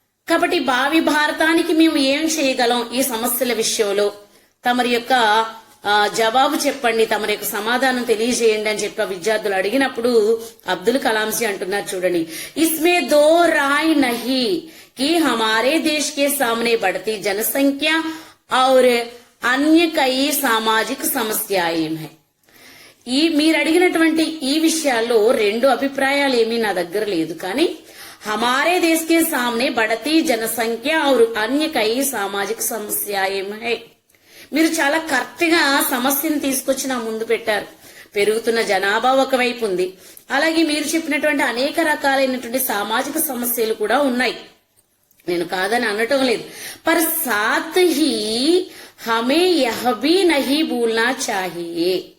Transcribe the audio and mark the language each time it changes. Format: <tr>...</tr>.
<te>కాబట్టి భావి భారతానికి మేము ఏం చేయగలం ఈ సమస్యల విషయంలో తమరి యొక్క జవాబు చెప్పండి, తమరి యొక్క సమాధానం తెలియజేయండి అని చెప్పి విద్యార్థులు అడిగినప్పుడు అబ్దుల్ కలాం జీ అంటున్నారు చూడండి,</te> <hi>ఇస్మే దో రాయ్ నహీ కి హమారే దేశ్ కే సామనే బఢతీ జనసంఖ్య और अन्य कई सामाजिक समस्याएं हैं.</hi> <te>మీరు అడిగినటువంటి ఈ విషయాల్లో రెండు అభిప్రాయాలు ఏమీ నా దగ్గర లేదు, కానీ</te> <hi>हमारे देश के सामने बढ़ती जनसंख्या और अन्य कई सामाजिक समस्याएं हैं.</hi> <te>మీరు చాలా కరెక్ట్ గా సమస్యను తీసుకొచ్చి నా ముందు పెట్టారు. పెరుగుతున్న జనాభా ఒకవైపు ఉంది, అలాగే మీరు చెప్పినటువంటి అనేక రకాలైనటువంటి సామాజిక సమస్యలు కూడా ఉన్నాయి, నేను కాదని అనటం లేదు.</te> <hi>పర్ సాత్ హీ హమే యహ్ భీ నహీ భూల్నా చాహియే.</hi>